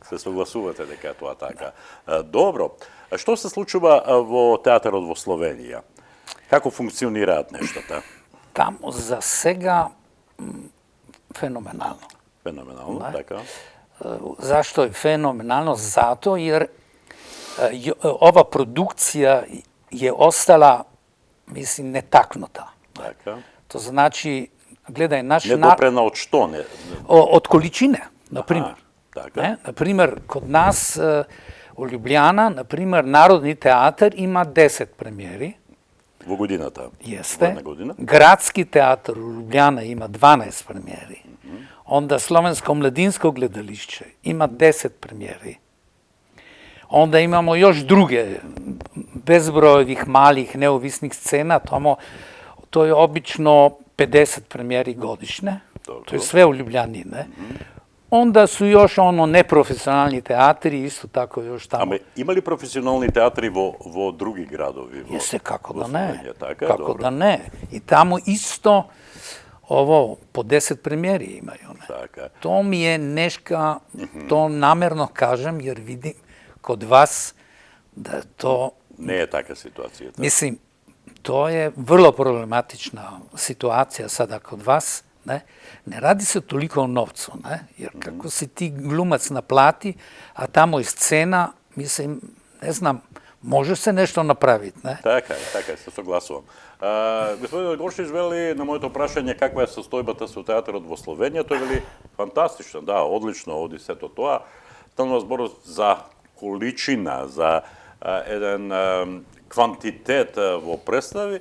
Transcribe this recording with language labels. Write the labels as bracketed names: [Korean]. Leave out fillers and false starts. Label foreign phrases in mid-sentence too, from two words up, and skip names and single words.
[Macedonian] Се согласувате дека е тоа така. Добро. Што се случува во театарот во Словенија? Како функционираат нештата? Таму за сега феноменално. Феноменално, така. Зашто е феноменално? [Serbian] Зато jer ova produkcija je ostala, mislim, netaknuta. [Macedonian] Така. [Serbian] To znači, gledaj, naš... [Macedonian] Недопрена од што? [Serbian] Od količine, na primjer. [Macedonian] Така. [Serbian] Na primjer, kod nas u Ljubljana, na primjer, Narodni teatar ima 10 premijeri. [Macedonian] Во годината? [Serbian] Jeste. Gradski teatar u Ljubljana ima 12 premijeri. Onda Slovensko mladinsko gledališće ima 10 premijeri. Onda imamo još druge bezbroj ovih malih neovisnih scena, to je obično 50 premijeri godišnje, to je sve u Ljubljani, ne? Onda su još neprofesionalni teatri, isto tako još tamo. [Macedonian] Ама има ли професионални театри во други градови? [Serbian] Jeste, kako da ne. Kako da ne. I tamo isto po 10 premijeri imaju. To mi je neška, to namerno kažem, jer vidim kod vas da to... Ne je taka situacija. Mislim, to je vrlo problematična situacija sada kod vas. Ne radi se toliko o novcu, jer kako si ti glumac naplati, a tamo je scena, mislim, ne znam, može se nešto napraviti, ne? [Macedonian] Така е, се согласувам. Господин Горшич вели на моето прашање каква е состојбата со театарот во Словенија, тој вели фантастично, да, одлично оди сето тоа. Станува збор за количина, за еден квантитет во представи.